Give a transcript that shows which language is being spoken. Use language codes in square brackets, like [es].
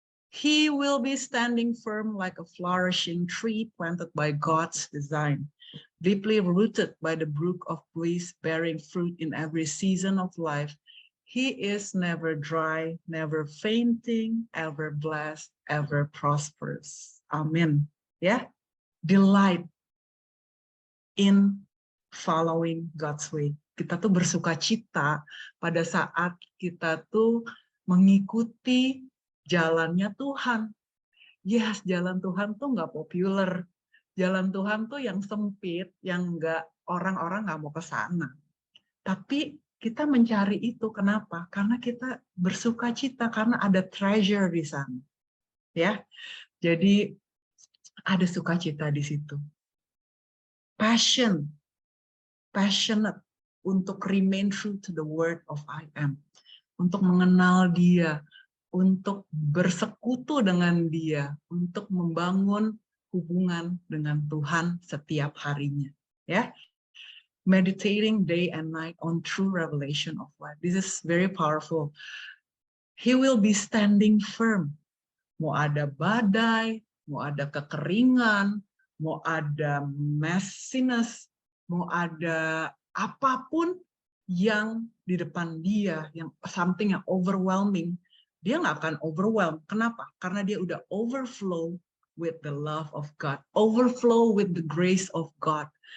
[en] He will be standing firm like a flourishing tree planted by God's design, deeply rooted by the brook of bliss, bearing fruit in every season of life. He is never dry, never fainting, ever blessed, ever prosperous. Amen. Ya, delight in following God's way. [id] Kita tuh bersuka cita pada saat kita tuh mengikuti jalannya Tuhan. Yes, jalan Tuhan tuh nggak populer. Jalan Tuhan tuh yang sempit, yang nggak orang-orang nggak mau ke sana. Tapi kita mencari itu, kenapa? Karena kita bersuka cita, karena ada treasure di sana. Ya, jadi ada sukacita di situ. [en] Passionate untuk remain true to the word of I am. [id] Untuk mengenal dia, untuk bersekutu dengan dia, untuk membangun hubungan dengan Tuhan setiap harinya. [en] Ya, meditating day and night on true revelation of life. This is very powerful. He will be standing firm. [id] Mau ada badai, mau ada kekeringan, mau ada messiness, mau ada apapun yang di depan dia, yang something yang overwhelming, dia nggak akan overwhelmed. Kenapa? Karena dia udah [en] overflow with the love of God, overflow with the grace of God.